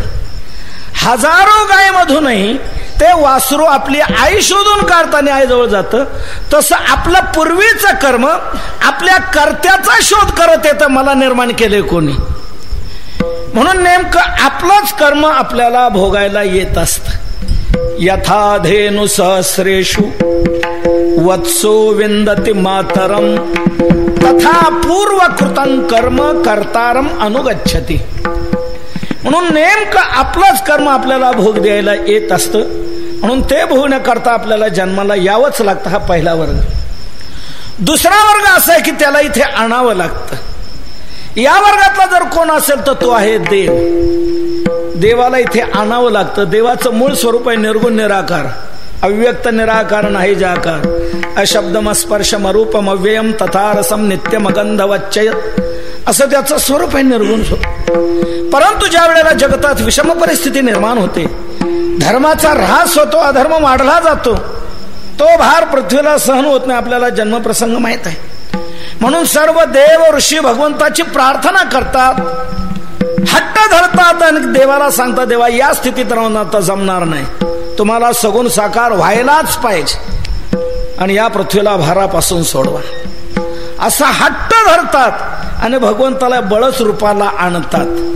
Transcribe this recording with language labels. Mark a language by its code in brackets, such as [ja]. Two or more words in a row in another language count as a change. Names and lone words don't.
[mr] हजारो गाय मधूनही ते वासरू आपली आई शोधून काढताना आईजवळ जातं. तसं आपलं पूर्वीचं कर्म आपल्या कर्त्याचा शोध करत येतं, मला निर्माण केले कोणी. म्हणून नेमकं आपलंच कर्म आपल्याला भोगायला येत असतं. [sa] यथा धेनु सहस्रेषु वत्सो विंदति मातरम तथा पूर्वकृतं कर्म कर्तारम अनुगच्छति. [mr] म्हणून नेमकं आपलंच कर्म आपल्याला भोग द्यायला येत असतं. म्हणून ते भोगण्याकरता आपल्याला जन्माला यावंच लागतं. हा पहिला वर्ग. दुसरा वर्ग असा आहे की त्याला इथे आणावं लागतं. या वर्गातला जर कोण असेल तर तो आहे देव. देवाला इथे आणावं लागतं. देवाचं मूळ स्वरूप आहे निर्गुण निराकार, अव्यक्त निराकार नाही जाकार, [sa] अशब्दम स्पर्शम रूपम अव्ययम तथा रसम नित्यम अगंधवच्चय, [mr] असं त्याचं स्वरूप आहे, निर्गुण स्वरूप. परंतु ज्या वेळेला जगतात विषम परिस्थिती निर्माण होते, धर्माचा ऱ्हास होतो, अधर्म वाढला जातो, तो भार पृथ्वीला सहन होत नाही. आपल्याला जन्मप्रसंग माहित आहे. म्हणून सर्व देव ऋषी भगवंताची प्रार्थना करतात, हट्ट धरतात आणि देवाला सांगतात, देवा या स्थितीत राहून आता जमणार नाही, तुम्हाला सगुण साकार व्हायलाच पाहिजे आणि या पृथ्वीला भारापासून सोडवा, असा हट्ट धरतात आणि भगवंताला बळच रूपाला आणतात.